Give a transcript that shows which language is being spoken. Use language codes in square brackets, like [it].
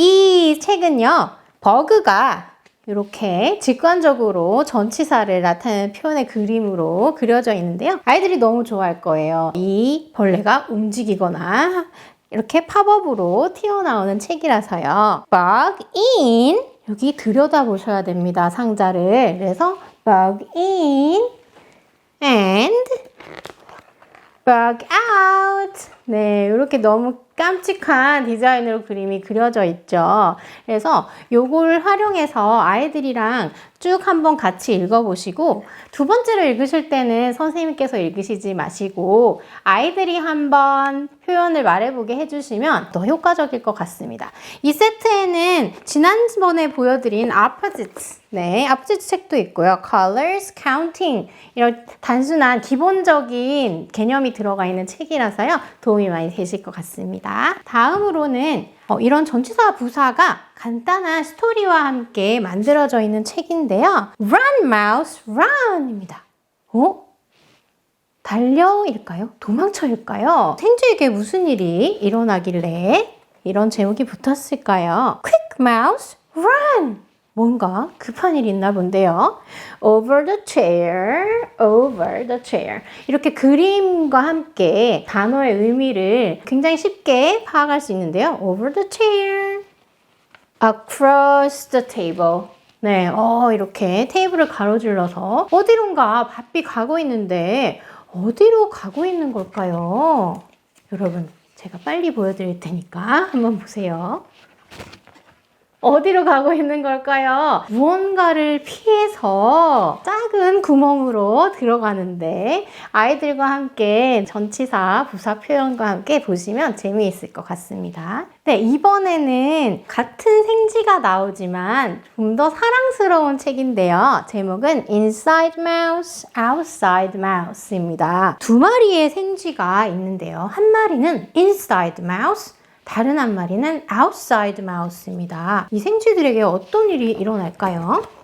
[ko] 이 책은요, 버그가 이렇게 직관적으로 전치사를 나타내는 표현의 그림으로 그려져 있는데요. 아이들이 너무 좋아할 거예요. 이 벌레가 움직이거나 이렇게 팝업으로 튀어나오는 책이라서요. [en] Bug in, [ko] 여기 들여다보셔야 됩니다. 상자를. 그래서 [en] bug in and bug out. [ko] 네, 이렇게 너무 깜찍한 디자인으로 그림이 그려져 있죠. 그래서 요걸 활용해서 아이들이랑 쭉 한번 같이 읽어보시고, 두 번째로 읽으실 때는 선생님께서 읽으시지 마시고 아이들이 한번 표현을 말해보게 해주시면 더 효과적일 것 같습니다. 이 세트에는 지난번에 보여드린 opposites, opposite 책도 있고요. colors, counting 이런 단순한 기본적인 개념이 들어가 있는 책이라서요. 도움이 많이 되실 것 같습니다. 다음으로는 이런 전치사 부사가 간단한 스토리와 함께 만들어져 있는 책인데요. [en] Run, mouse, run [ko] 입니다. 달려일까요? 도망쳐일까요? 생쥐에게 무슨 일이 일어나길래 이런 제목이 붙었을까요? [en] Quick, mouse, run! [ko] 뭔가 급한 일이 있나 본데요. [en] Over the chair, over the chair. [ko] 이렇게 그림과 함께 단어의 의미를 굉장히 쉽게 파악할 수 있는데요. [en] Over the chair, across the table. [ko] 네, 이렇게 테이블을 가로질러서 어디론가 바삐 가고 있는데 어디로 가고 있는 걸까요? 여러분, 제가 빨리 보여드릴 테니까 한번 보세요. 어디로 가고 있는 걸까요? 무언가를 피해서 작은 구멍으로 들어가는데 아이들과 함께 전치사, 부사 표현과 함께 보시면 재미있을 것 같습니다. 네, 이번에는 같은 생쥐가 나오지만 좀 더 사랑스러운 책인데요. 제목은 Inside Mouse, Outside Mouse입니다. 두 마리의 생쥐가 있는데요. 한 마리는 Inside Mouse, 다른 한 마리는 outside mouse입니다. 이 생쥐들에게 어떤 일이 일어날까요?